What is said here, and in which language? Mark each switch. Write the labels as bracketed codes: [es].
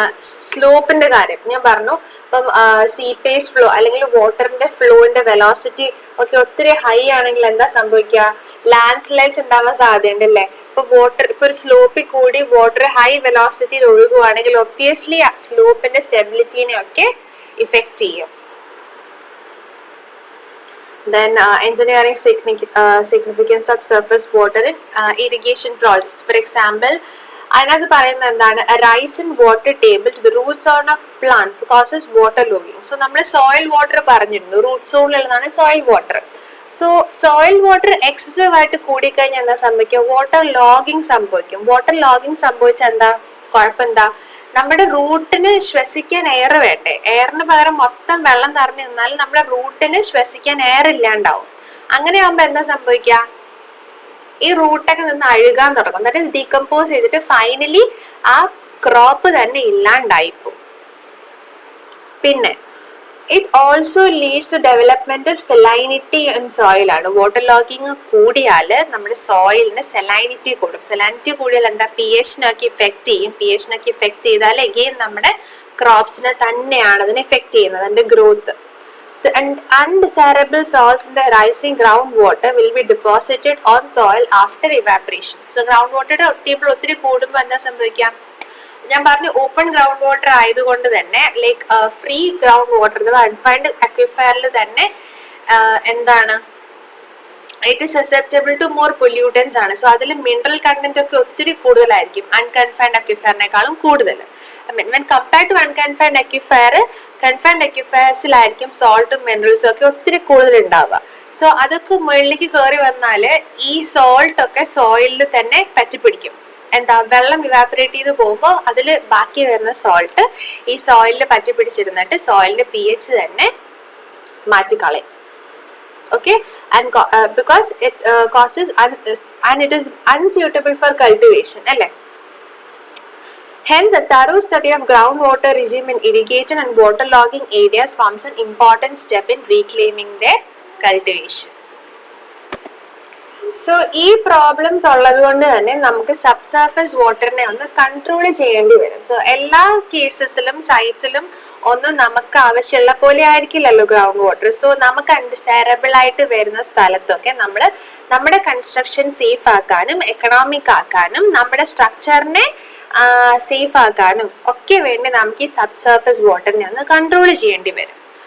[ml] സ്ലോപ്പിന്റെ കാര്യം ഞാൻ പറഞ്ഞു. ഇപ്പം സീപേജ് ഫ്ലോ അല്ലെങ്കിൽ വാട്ടറിന്റെ ഫ്ലോന്റെ വെലോസിറ്റി ഒക്കെ ഒത്തിരി ഹൈ ആണെങ്കിൽ എന്താ സംഭവിക്കുക? ലാൻഡ് സ്ലൈഡ്സ് ഉണ്ടാവാൻ സാധ്യതയുണ്ട് അല്ലേ? ഇപ്പൊ ഒരു സ്ലോപ്പിൽ കൂടി വാട്ടർ ഹൈ വെലോസിറ്റിയിൽ ഒഴുകുവാണെങ്കിൽ ഒബ്വിയസ്ലി സ്ലോപ്പിന്റെ സ്റ്റെബിലിറ്റിനെ ഒക്കെ ഇഫക്റ്റ് ചെയ്യും. [en] Then engineering significance of surface water in irrigation projects. [ml] For example, അതിനകത്ത് പറയുന്നത് എന്താണ്? [en] A rise in water table to the root zone of plants causes water logging. [ml] So നമ്മൾ സോയിൽ വാട്ടർ പറഞ്ഞിരുന്നു, root സോണിലുള്ളതാണ് soil water. So soil water excessive ആയിട്ട് കൂടിക്കഴിഞ്ഞാൽ എന്താ സംഭവിക്കുക? Water logging സംഭവിക്കും. വാട്ടർ ലോഗിങ് സംഭവിച്ചാൽ എന്താ കുഴപ്പം? എന്താ? നമ്മുടെ റൂട്ടിന് ശ്വസിക്കാൻ എയർ വേണ്ടേ? എയറിന് പകരം മൊത്തം വെള്ളം നിറഞ്ഞു നിന്നാലും നമ്മുടെ റൂട്ടിന് ശ്വസിക്കാൻ എയർ ഇല്ലാണ്ടാവും. അങ്ങനെ ആകുമ്പോ എന്താ സംഭവിക്കുക? ഈ റൂട്ടൊക്കെ നിന്ന് അഴുകാൻ തുടങ്ങും. എന്നിട്ട് ഡീകമ്പോസ് ചെയ്തിട്ട് ഫൈനലി ആ ക്രോപ്പ് തന്നെ ഇല്ലാണ്ടായിപ്പോ. [en] പിന്നെ it also leads to development of salinity in soil ആണ്. [ml] വാട്ടർ ലോഗിങ് കൂടിയാൽ നമ്മുടെ സോയിലിന് സെലൈനിറ്റി കൂടും. സെലൈനിറ്റി കൂടിയാൽ എന്താ? pH-നൊക്കെ ഇഫക്റ്റ് ചെയ്യും. pH-നൊക്കെ ഇഫക്റ്റ് ചെയ്താൽ എഗെയിൻ നമ്മുടെ ക്രോപ്സിനെ തന്നെയാണ് അതിനെ ഇഫക്റ്റ് ചെയ്യുന്നത്, അതിന്റെ growth. [en] Undesirable salts in the rising groundwater will be deposited on soil after evaporation. [ml] So groundwater table ഒത്തിരി കൂടുമ്പോൾ എന്താ സംഭവിക്കാം? ഞാൻ പറഞ്ഞു ഓപ്പൺ ഗ്രൗണ്ട് വാട്ടർ ആയതുകൊണ്ട് തന്നെ ലൈക്ക് ഫ്രീ ഗ്രൗണ്ട് വാട്ടർ അൺഫൈൻഡ് അക്വിഫയറിൽ തന്നെ എന്താണ് [en] it is susceptible to more pollutants [ml] ആണ്. സോ അതിൽ മിനറൽ കണ്ടന്റ് ഒക്കെ ഒത്തിരി കൂടുതലായിരിക്കും അൺകൺഫൈൻഡ് അക്വിഫയറിനേക്കാളും കൂടുതൽ. [en] when compared to unconfined aquifer, [ml] confined അക്വിഫയർസിലായിരിക്കും സോൾട്ടും മിനറൽസും ഒക്കെ ഒത്തിരി കൂടുതൽ ഉണ്ടാവുക. സോ അതൊക്കെ മുകളിലേക്ക് കയറി വന്നാൽ ഈ സോൾട്ട് ഒക്കെ സോയിലിൽ തന്നെ പറ്റിപ്പിടിക്കും. എന്താ? വെള്ളം ഇവാപറേറ്റ് ചെയ്ത് പോകുമ്പോൾ അതിൽ ബാക്കി വരുന്ന സോൾട്ട് ഈ സോയിലിൽ പറ്റിപ്പിടിച്ചിരുന്നിട്ട് സോയിലിന്റെ pH തന്നെ മാറ്റിക്കളയും. [en] Okay, because it causes and it is unsuitable for cultivation അല്ലേ? Hence, a thorough study of groundwater regime in irrigated and waterlogging areas forms an important step in reclaiming their cultivation. [ml] So ഈ problems ഉള്ളത് കൊണ്ട് തന്നെ നമുക്ക് sub surface വാട്ടറിനെ ഒന്ന് control ചെയ്യേണ്ടി വരും. So എല്ലാ കേസസിലും സൈറ്റിലും ഒന്നും നമുക്ക് ആവശ്യമുള്ള പോലെ ആയിരിക്കില്ലല്ലോ ഗ്രൗണ്ട് വാട്ടർ. സോ നമുക്ക് അൺഡിസൈറബിൾ ആയിട്ട് വരുന്ന സ്ഥലത്തൊക്കെ നമ്മൾ നമ്മുടെ കൺസ്ട്രക്ഷൻ സേഫ് ആക്കാനും എക്കണോമിക് ആക്കാനും നമ്മുടെ സ്ട്രക്ചറിനെ സേഫ് ആക്കാനും ഒക്കെ വേണ്ടി നമുക്ക് ഈ സബ് സർഫേസ് വാട്ടറിനെ ഒന്ന് കൺട്രോൾ ചെയ്യേണ്ടി വരും.